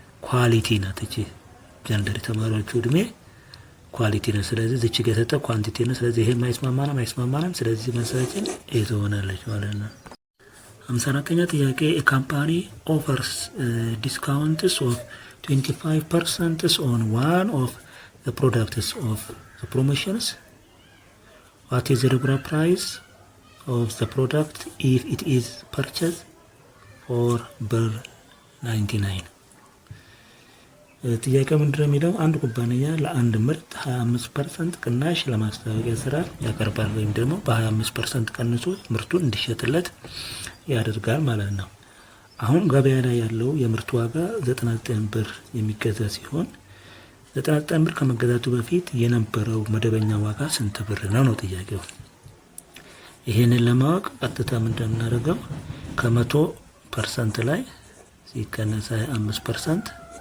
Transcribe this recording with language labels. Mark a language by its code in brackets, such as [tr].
[am] ኳሊቲ ናት። እቺ ጀንደር የተማሪዎቹ እድሜ ኳሊቲ ነው። ስለዚህ እዚች ጋር የተሰጠ ኳንቲቲ ነው። ስለዚህ ይሄ አይስማማንም። ስለዚህ መልሳችን ኤ ትሆናለች ማለት ነው። 54ኛ ጥያቄ [en] a company offers discounts of 25% on one of the products of the promotions. What is the regular price of the product if it is purchased for $99? [am] ጥያቄው ምንድን ነው የሚለው አንድ ኩባንያ ለአንድ ምርት 25% ቅናሽ ለማስታወቂያ ስራ ያቀርባል ወይም ደግሞ በ25% ቀንሶ ምርቱን እንዲሸጥለት ያደርጋል ማለት ነው። አሁን ገበያ ላይ ያለው የምርቱ ዋጋ 99 ብር የሚገዛ ሲሆን 99 ብር ከመገዛቱ በፊት የነበረው መደበኛ ዋጋ ስንት ብር ነው ጥያቄው። ይሄንን ለማወቅ ቀጥታ ምንድን ነው የምናደርገው ከ100% ላይ ሲቀነስ 25%